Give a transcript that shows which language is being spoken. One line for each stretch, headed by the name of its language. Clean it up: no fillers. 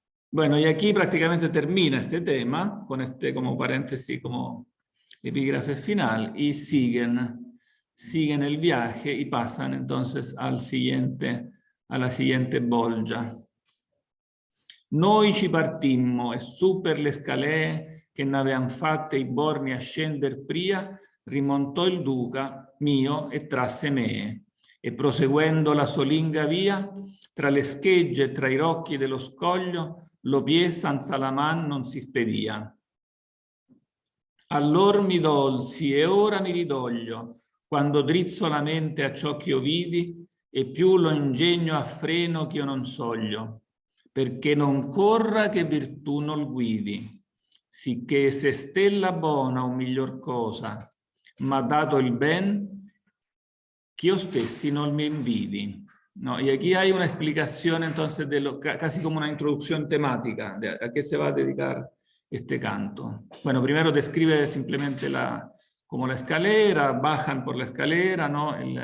Spanish: Bueno, y aquí prácticamente termina este tema, con este como paréntesis, como epígrafe final, y siguen el viaje y pasan entonces alla siguiente bolgia.
Italian: Noi ci partimmo e su per le scalée che n'avean fatte i borni a scender pria, rimontò il duca mio e trasse me, e proseguendo la solinga via, tra le schegge e tra i rocchi dello scoglio, lo pie San Salaman non si spedia. Allor mi dolsi e ora mi ridoglio, quando drizzo la mente a ciò che io vidi, e più lo ingegno a freno che io non soglio, perché non corra che virtù non guidi, sicché se stella buona o miglior cosa, m'ha dato il ben, che io stessi non mi invidi.
Spanish: No, y aquí hay una explicación entonces casi como una introducción temática de a qué se va a dedicar este canto. Bueno, primero describe simplemente como la escalera, bajan por la escalera, ¿no?